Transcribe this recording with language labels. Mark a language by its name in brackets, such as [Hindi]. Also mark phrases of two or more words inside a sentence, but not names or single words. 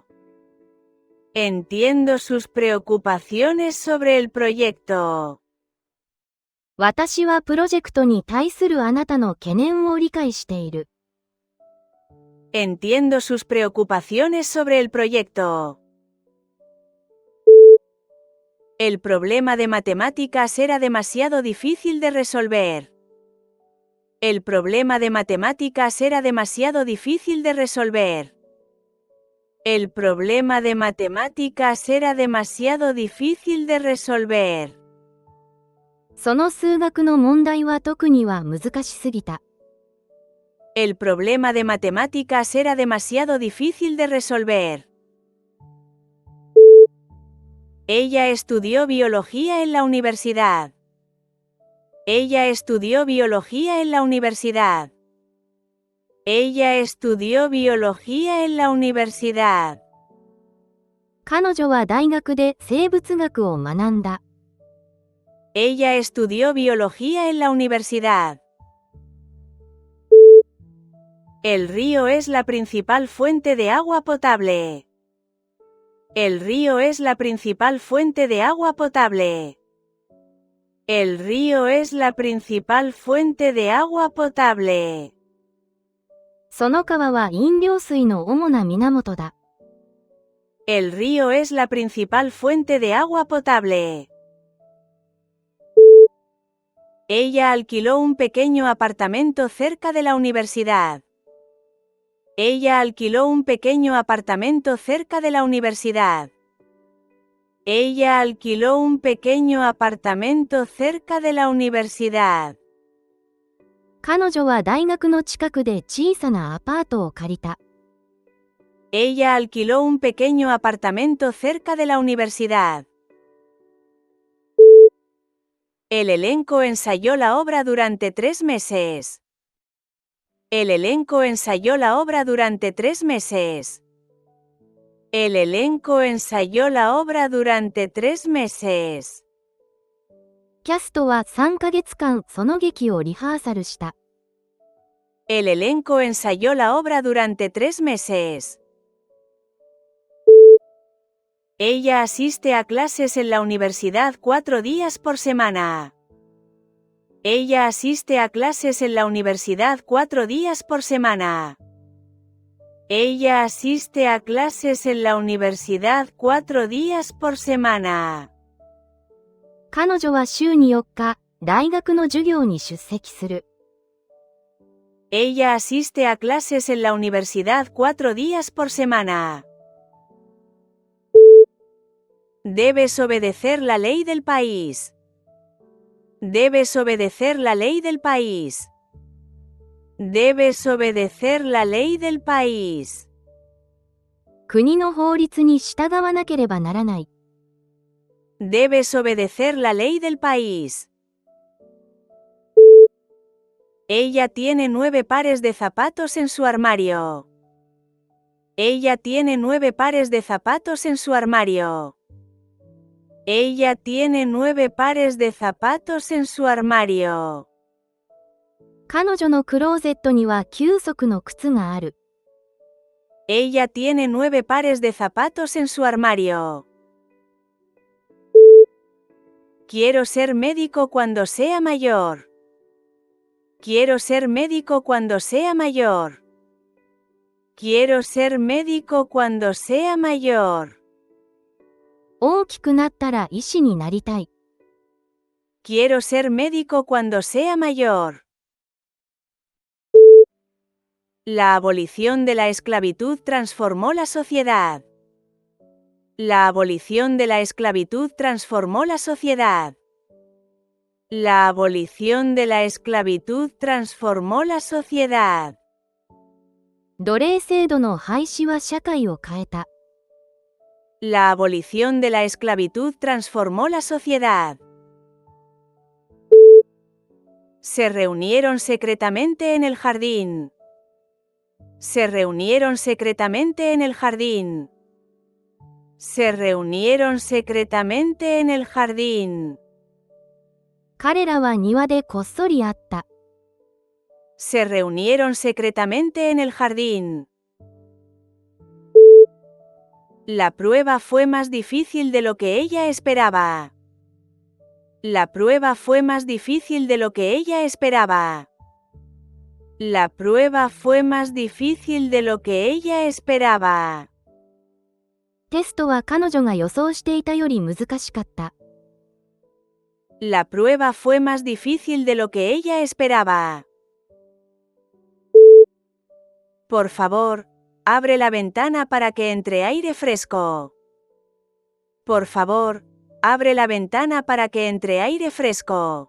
[Spanish] Entiendo sus preocupaciones sobre el proyecto. [Japanese] 私はプロジェクトに対するあなたの懸念を理解している。 [Spanish] Entiendo sus preocupaciones sobre el proyecto. El problema de matemáticas era demasiado difícil de resolver. El problema de matemáticas era demasiado difícil de resolver. El problema de matemáticas era demasiado difícil de resolver. [Japanese] その数学の問題は特には難しすぎた。 [Spanish] El problema de matemáticas era demasiado difícil de resolver. Ella estudió biología en la universidad. Ella estudió biología en la universidad. Ella estudió biología en la universidad. [Japanese] 彼女は大学で生物学を学んだ。 [Spanish] Ella estudió biología en la universidad. El río es la principal fuente de agua potable. El río es la principal fuente de agua potable. El río es la principal fuente de agua potable. [Japanese] その川は飲料水の主な源だ。 [Spanish] El río es la principal fuente de agua potable. Ella alquiló un pequeño apartamento cerca de la universidad. Ella alquiló un pequeño apartamento cerca de la universidad. Ella alquiló un pequeño apartamento cerca de la universidad. [Japanese] 彼女は大学の近くで小さなアパートを借りた。 [Spanish] Ella alquiló un pequeño apartamento cerca de la universidad. El elenco ensayó la obra durante 3 meses. El elenco ensayó la obra durante 3 meses. El elenco ensayó la obra durante 3 meses. [Japanese] キャストは3ヶ月間その劇をリハーサルした。 [Spanish] El elenco ensayó la obra durante 3 meses. Ella asiste a clases en la universidad 4 días por semana. Ella asiste a clases en la universidad 4 días por semana. Ella asiste a clases en la universidad 4 días por semana. [Japanese] 彼女は週に4日、大学の授業に出席する。 [Spanish] Ella asiste a clases en la universidad 4 días por semana. Debes obedecer la ley del país. Debes obedecer la ley del país. Debes obedecer la ley del país. [Japanese] 国の法律に従わなければならない。 [Spanish] Debes obedecer la ley del país. Ella tiene 9 pares de zapatos en su armario. Ella tiene 9 pares de zapatos en su armario. Ella tiene 9 pares de zapatos en su armario. [Japanese] 彼女のクローゼットには9足の靴がある。 [Spanish] Ella tiene 9 pares de zapatos en su armario. Quiero ser médico cuando sea mayor. Quiero ser médico cuando sea mayor. Quiero ser médico cuando sea mayor. [Japanese] 大きくなったら医師になりたい。 [Spanish] Quiero ser médico cuando sea mayor. La abolición de la esclavitud transformó la sociedad. La abolición de la esclavitud transformó la sociedad. La abolición de la esclavitud transformó la sociedad. [Japanese] 奴隷制度の廃止は社会を変えた。 [Spanish] La abolición de la esclavitud transformó la sociedad. Se reunieron secretamente en el jardín. Se reunieron secretamente en el jardín. Se reunieron secretamente en el jardín. [Japanese] 彼らは庭でこっそり会った。 [Spanish] Se reunieron secretamente en el jardín. La prueba fue más difícil de lo que ella esperaba. La prueba fue más difícil de lo que ella esperaba. La prueba fue más difícil de lo que ella esperaba. [Japanese] テストは彼女が予想していたより難しかった。 [Spanish] La prueba fue más difícil de lo que ella esperaba. Por favor, abre la ventana para que entre aire fresco. Por favor, abre la ventana para que entre aire fresco.